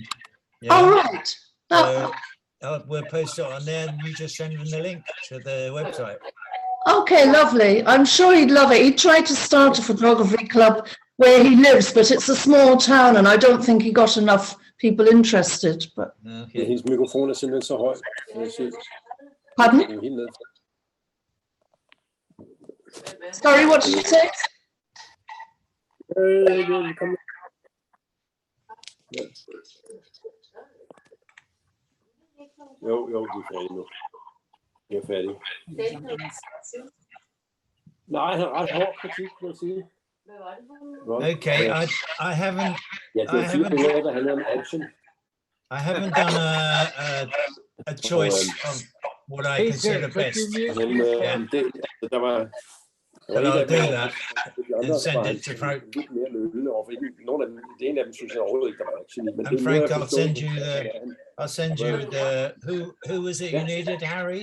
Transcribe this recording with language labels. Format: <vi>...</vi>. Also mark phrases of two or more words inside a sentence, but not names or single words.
<en>Oh, right. So we'll post it on there, and you just send them the link to the website. Okay, lovely. I'm sure he'd love it. He tried to start a photography club where he lives, but it's a small town and I don't think he got enough people interested. But Okay.</en> <da>Hendes mikrofon er simpelthen så høj.</da> <en>Pardon? Sorry, what did you say?</en> <da>Jo, de er færdige nu. De er færdige. Nej, han har ret hård kritik, må jeg sige.</da> <en>Okay, I haven't.</en> <da>Ja, det er 4 billeder, der handler om action.</da> <en>I haven't done a choice of what I consider best. Yeah. But I'll do that and send it to Frank. And Frank, I'll send you the who was it you needed, Harry?</en>